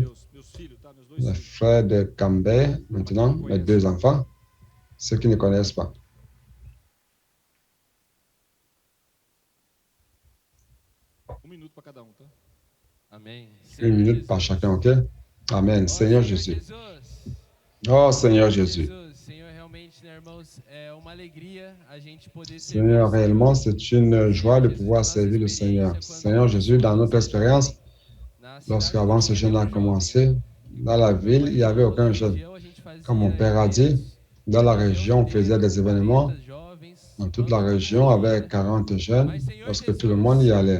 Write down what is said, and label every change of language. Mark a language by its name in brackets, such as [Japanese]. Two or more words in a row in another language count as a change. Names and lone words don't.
[French] Le frère de Cambé, maintenant, mes 2 enfants, ceux qui ne connaissent pas. Amém. 1 minute par chacun, ok? Amen. Seigneur Jésus. Oh Seigneur Jésus. [Portuguese] Senhor, realmente, né, irmãos, é uma alegria a gente poder [French] Seigneur, réellement, c'est une joie de pouvoir servir le Seigneur. Seigneur Jésus, dans notre expérience, lorsqu'avant ce jeûne a commencé, dans la ville, il n'y avait aucun jeûne. Comme mon père a dit, dans la région, on faisait des événements. Dans toute la région, avec 40 jeunes, parce que tout le monde y allait.